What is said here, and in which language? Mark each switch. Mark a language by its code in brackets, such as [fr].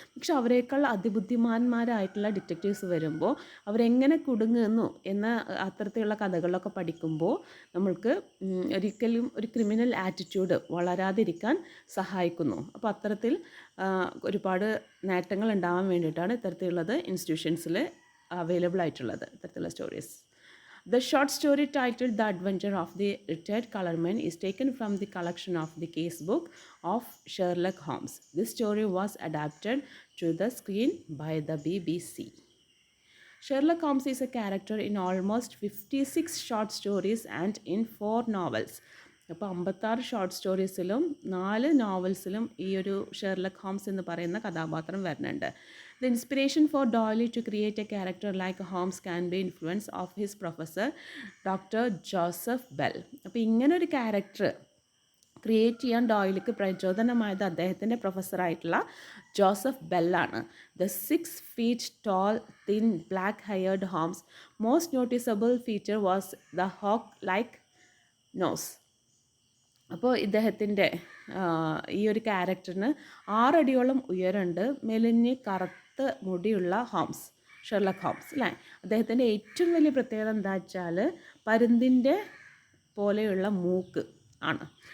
[ml] പക്ഷെ അവരെക്കാൾ അതിബുദ്ധിമാന്മാരായിട്ടുള്ള ഡിറ്റക്റ്റീവ്സ് വരുമ്പോൾ അവരെങ്ങനെ കുടുങ്ങുന്നു എന്ന അത്തരത്തിലുള്ള കഥകളൊക്കെ പഠിക്കുമ്പോൾ നമ്മൾക്ക് ഒരിക്കലും ഒരു ക്രിമിനൽ ആറ്റിറ്റ്യൂഡ് വളരാതിരിക്കാൻ സഹായിക്കുന്നു. അപ്പോൾ അത്തരത്തിൽ ഒരുപാട് നേട്ടങ്ങൾ ഉണ്ടാവാൻ വേണ്ടിയിട്ടാണ് ഇത്തരത്തിലുള്ളത് ഇൻസ്റ്റിറ്റ്യൂഷൻസിൽ അവൈലബിൾ ആയിട്ടുള്ളത് ഇത്തരത്തിലുള്ള stories. [en] The short story titled The Adventure of the Retired Colorman is taken from the collection of the casebook of Sherlock Holmes. This story was adapted to the screen by the BBC. Sherlock Holmes is a character in almost 56 short stories and in 4 novels. [ml] അപ്പോൾ 56 short സ്റ്റോറീസിലും 4 നോവൽസിലും ഈ ഒരു Sherlock Holmes എന്ന് പറയുന്ന കഥാപാത്രം വരുന്നുണ്ട്. [en] The inspiration for Doyle to create a character like Holmes can be influence of his professor doctor Joseph Bell. [ml] അപ്പോൾ ഇങ്ങനൊരു character create ചെയ്യാൻ ഡോയ്ലിക്ക് പ്രചോദനമായത് അദ്ദേഹത്തിൻ്റെ പ്രൊഫസറായിട്ടുള്ള Joseph ബെല്ലാണ്. [en] The 6 feet tall, thin, black-haired Holmes' most noticeable feature was the hawk-like nose. [ml] അപ്പോൾ ഇദ്ദേഹത്തിൻ്റെ ഈ ഒരു ക്യാരക്ടറിന് 6 അടിയോളം ഉയരമുണ്ട്. മെലിഞ്ഞ് കറുത്ത മുടിയുള്ള ഹോംസ്, ഷെർലക് ഹോംസ് അല്ലേ. അദ്ദേഹത്തിൻ്റെ ഏറ്റവും വലിയ പ്രത്യേകത എന്താ വെച്ചാൽ പരുന്തിൻ്റെ പോലെയുള്ള മൂക്ക് ആണ്.